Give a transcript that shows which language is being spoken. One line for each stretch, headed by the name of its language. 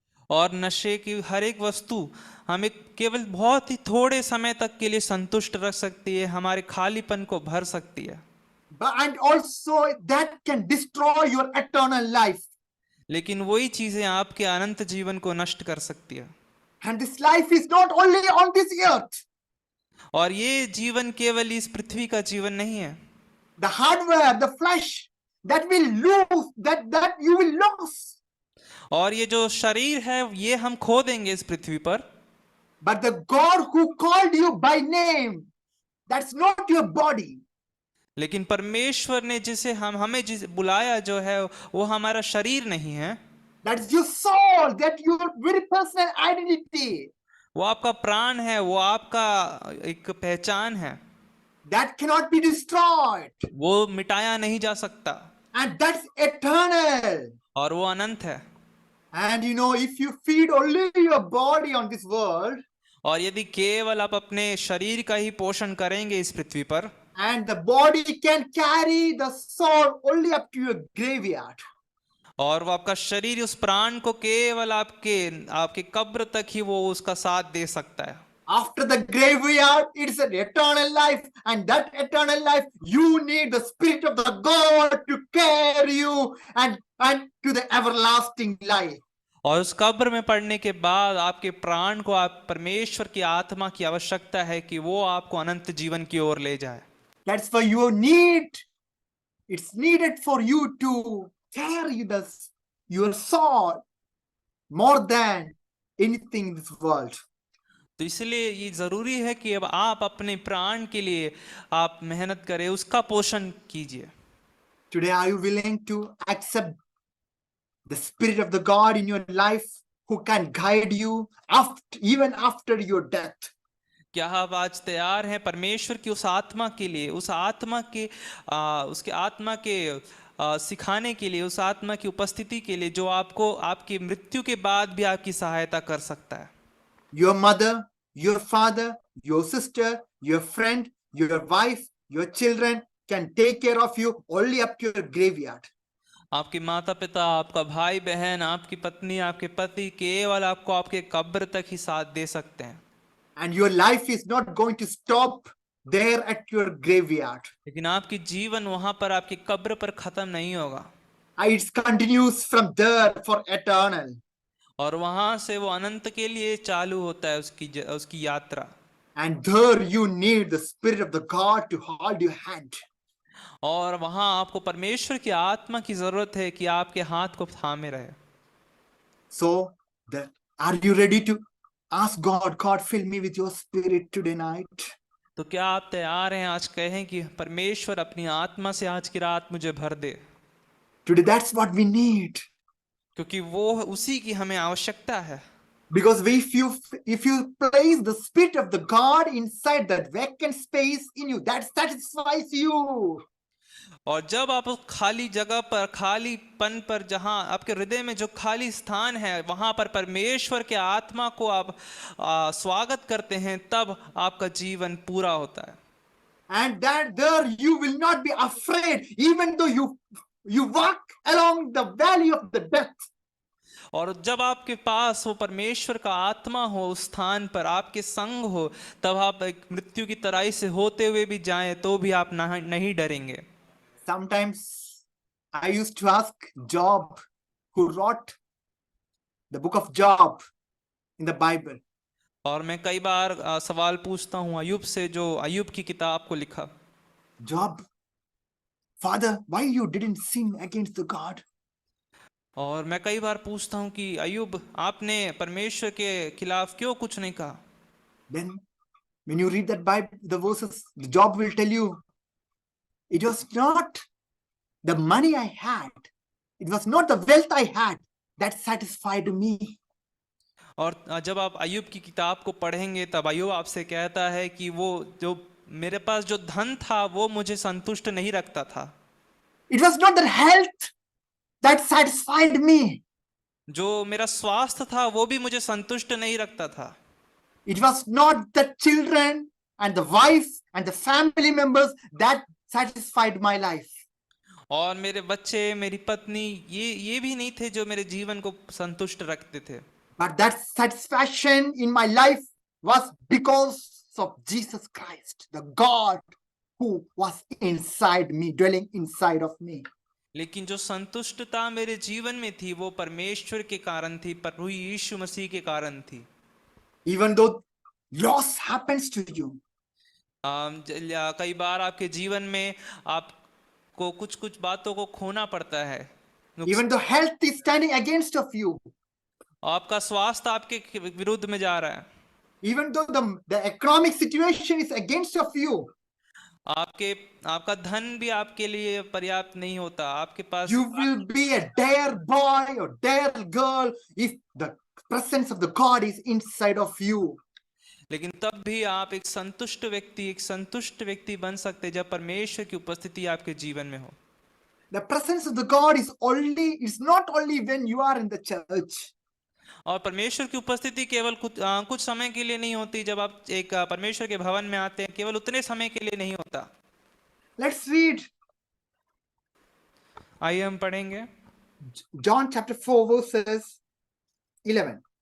Hindi: और नशे की हर एक वस्तु हमें केवल बहुत ही थोड़े समय तक के लिए संतुष्ट रख सकती है, हमारे खालीपन को भर सकती है।
English: And also that can destroy your eternal life.
Hindi: लेकिन वही चीजें आपके अनंत जीवन को नष्ट कर सकती है।
English: And this life is not only on this earth.
Hindi: और ये जीवन केवल इस पृथ्वी का जीवन नहीं है।
English: The hardware, the flesh, that will lose, that you will lose.
Hindi: और ये जो शरीर है ये हम खो देंगे इस पृथ्वी पर।
English: But the God who called you by name, that's not your body.
Hindi: लेकिन परमेश्वर ने हमें बुलाया जो है वो हमारा शरीर नहीं है,
English: That's your soul, that your very personal identity.
Hindi: वो आपका प्राण है, वो आपका एक पहचान है।
English: That cannot be destroyed.
Hindi: वो मिटाया नहीं जा सकता,
English: And that's eternal.
Hindi: और वो अनंत है।
English: And you know, if you feed only your body on this world,
Hindi: और यदि केवल आप अपने शरीर का ही पोषण करेंगे इस पृथ्वी पर,
English: and the body can carry the soul only up to your graveyard.
Hindi: और वो आपका शरीर उस प्राण को केवल आपके कब्र तक ही वो उसका साथ दे सकता है।
English: After the graveyard, it's an eternal life, and that eternal life, you need the Spirit of the God to carry you and to the everlasting life.
Hindi: और उस कब्र में पड़ने के बाद आपके प्राण को आप परमेश्वर की आत्मा की आवश्यकता है कि वो आपको अनंत जीवन की ओर ले जाए।
English: That's why you need. It's needed for you to carry your soul more than anything in this world.
Hindi: तो इसलिए ये जरूरी है कि अब आप अपने प्राण के लिए आप मेहनत करें, उसका पोषण कीजिए।
English: Today, are you willing to accept the Spirit of the God in your life who can guide you even after your death?
Hindi: क्या आप आज तैयार हैं परमेश्वर की उस आत्मा के लिए, उस आत्मा के उसके आत्मा के सिखाने के लिए, उस आत्मा की उपस्थिति के लिए जो आपको आपकी मृत्यु के बाद भी आपकी सहायता कर सकता है।
English: Your mother, your father, your sister, your friend, your wife, your children can take care of you only up to your graveyard.
Hindi: आपके माता पिता, आपका भाई बहन, आपकी पत्नी, आपके पति केवल आपको आपके कब्र तक ही साथ दे सकते हैं।
English: And your life is not going to stop there at your graveyard.
Hindi: लेकिन आपकी जीवन वहां पर आपकी कब्र पर खत्म नहीं होगा,
English: It continues from there for eternal.
Hindi: और वहां से वो अनंत के लिए चालू होता है उसकी यात्रा।
English: And there you need the Spirit of the God to hold your hand.
Hindi: और वहां आपको परमेश्वर की आत्मा की जरूरत है कि आपके हाथ को थामे रहे।
English: So, are you ready to ask God, God, fill me with your spirit today night?
Hindi: तो क्या आप तैयार हैं आज कहें कि परमेश्वर अपनी आत्मा से आज की रात मुझे भर दे,
English: Today, that's what we need.
Hindi: क्योंकि वो उसी की हमें आवश्यकता है।
English: Because if you place the spirit of the God inside that vacant space in you, that satisfies you.
Hindi: और जब आप उस खाली जगह पर, खालीपन पर, जहां आपके हृदय में जो खाली स्थान है, वहां पर परमेश्वर के आत्मा को आप स्वागत करते हैं, तब आपका जीवन पूरा होता है।
English: And that there you will not be afraid, even though you walk along the valley of the death.
Hindi: और जब आपके पास वो परमेश्वर का आत्मा हो, उस स्थान पर आपके संग हो, तब आप एक मृत्यु की तराई से होते हुए भी जाएं तो भी आप नहीं डरेंगे।
English: Sometimes I used to ask Job, who wrote the book of Job in the Bible.
Hindi: और मैं कई बार सवाल पूछता हूँ अय्यूब से, जो अय्यूब की किताब को लिखा।
English: Job, Father, why you didn't sin against the God?
Hindi: और मैं कई बार पूछता हूँ कि अय्यूब, आपने परमेश्वर के खिलाफ क्यों कुछ नहीं कहा?
English: Then when you read that Bible, the verses, Job will tell you, it was not the money I had, it was not the wealth I had that satisfied me.
Hindi: और जब आप अय्यूब की किताब को पढ़ेंगे तब अय्यूब आपसे कहता है कि वो जो मेरे पास जो धन था वो मुझे संतुष्ट नहीं रखता था।
English: It was not the health that satisfied me.
Hindi: जो मेरा स्वास्थ्य था वो भी मुझे संतुष्ट नहीं रखता था।
English: It was not the children and the wife and the family members that satisfied my life.
Hindi: और मेरे बच्चे, मेरी पत्नी, ये भी नहीं थे जो मेरे जीवन को संतुष्ट रखते थे।
English: But that satisfaction in my life was because of Jesus Christ, the God who was inside me, dwelling inside of me.
Hindi: लेकिन जो संतुष्टता मेरे जीवन में थी वो परमेश्वर के कारण थी, प्रभु यीशु मसीह के कारण थी।
English: Even though loss happens to you,
Hindi: कई बार आपके जीवन में आपको कुछ बातों को खोना पड़ता है।
English: even though health is standing against of you,
Hindi: आपका स्वास्थ्य आपके विरुद्ध में जा रहा है,
English: even though the economic situation is against of you,
Hindi: आपका धन भी आपके लिए पर्याप्त नहीं होता, आपके पास
English: you will be a dare boy or dare girl if the presence of the God is inside of you.
Hindi: लेकिन तब भी आप एक संतुष्ट व्यक्ति बन सकते जब परमेश्वर की उपस्थिति आपके जीवन में हो।
English: The presence of the God is not only when you are in the church.
Hindi: और परमेश्वर की उपस्थिति केवल कुछ समय के लिए नहीं होती। जब आप एक परमेश्वर के भवन में आते हैं, केवल उतने समय के लिए नहीं होता।
English: Let's read
Hindi: आइए हम पढ़ेंगे
English: John chapter 4 verses 11.